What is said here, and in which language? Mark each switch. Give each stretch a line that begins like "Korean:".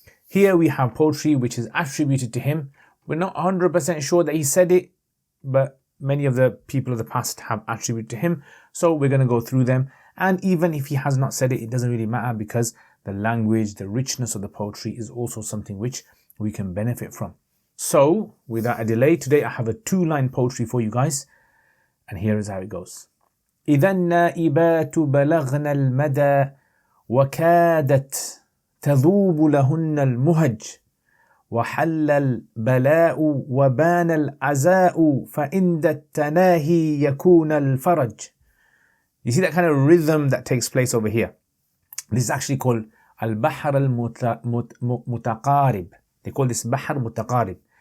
English: Here we have poetry which is attributed to him. We're not 100% sure that he said it, but many of the people of the past have attributed to him. So we're going to go through them. And even if he has not said it, it doesn't really matter, because the language, the richness of the poetry is also something which we can benefit from. So, without a delay, today I have a two-line poetry for you guys, and here is how it goes.
Arabic: إذا النائبات بلغن المدى وكادت تذوب لهن المهج وحل البلاء وبان العزاء فعند التناهي يكون الفرج.
English: You see that kind of rhythm that takes place over here? This is actually called al-bahr al-mutaqarib. They call this bahr mutaqarib.